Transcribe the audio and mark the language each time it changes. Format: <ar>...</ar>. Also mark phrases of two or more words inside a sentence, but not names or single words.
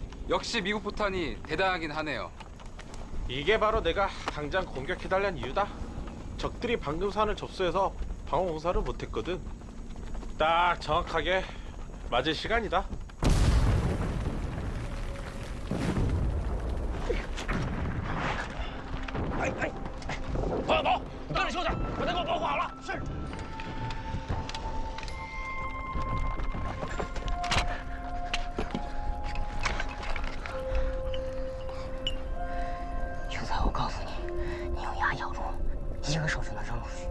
<ko>역시 미국 포탄이 대단하긴 하네요. 이게 바로 내가 당장 공격해달란 이유다. 적들이 방금 산을 접수해서 방어 공사를 못했거든. 딱 정확하게 맞을 시간이다.</ko> <zh>快点走！你跟着秀才，把他给我保护好了。是。秀才，我告诉你，你用牙咬住，一个手就能扔出去。</zh>